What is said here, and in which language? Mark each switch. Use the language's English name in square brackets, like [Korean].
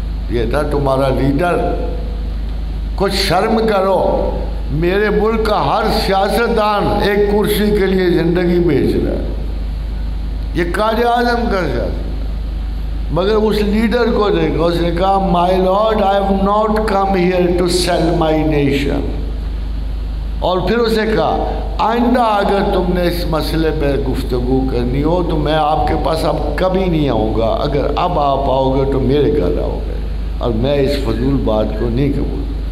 [Urdu] یہ تھا تمہارا لیڈر. کچھ شرم کرو، میرے ملک کا ہر سیاستدان ایک کرسی کے لیے زندگی بیچ رہا ہے. یہ قائد اعظم کا سیاست، مگر اس لیڈر کو دیکھو. اس نے کہا [English] my lord, I have not come here to sell my nation. [Urdu] اور پھر اسے کہا آئندہ اگر تم نے اس مسئلے پہ گفتگو کرنی ہو تو میں آپ کے پاس اب کبھی نہیں آؤں گا. اگر اب آپ آؤ گے تو میرے گھر آؤ گے، اور میں اس فضول بات کو نہیں قبول.